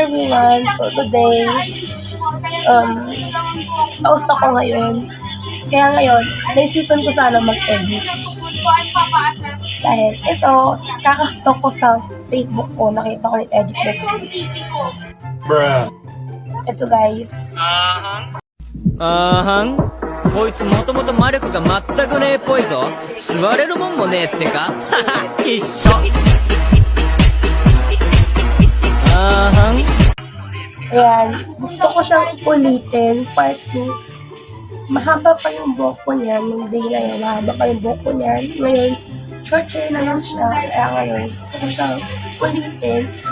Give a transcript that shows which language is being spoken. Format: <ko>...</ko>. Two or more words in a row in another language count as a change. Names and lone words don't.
<en>everyone! So today,</en> <tl>paus ako ngayon. Kaya ngayon, naisipan ko sana mag-edit. Dahil ito, kakastalk ko sa Facebook ko, nakita ko yung edit na ito. Ito guys.</tl> <ja>こいつもともと魔力が全くねえっぽいぞ。座れるもんもねえってか。一緒。</ja> <tl>Ayan, gusto ko siyang ulitin, part 2. Mahaba pa yung buhok ko niyan, nung day na yun, mahaba pa yung buhok ko niyan. Ngayon, short hair na lang siya, kaya ngayon, gusto ko siyang ulitin.</tl>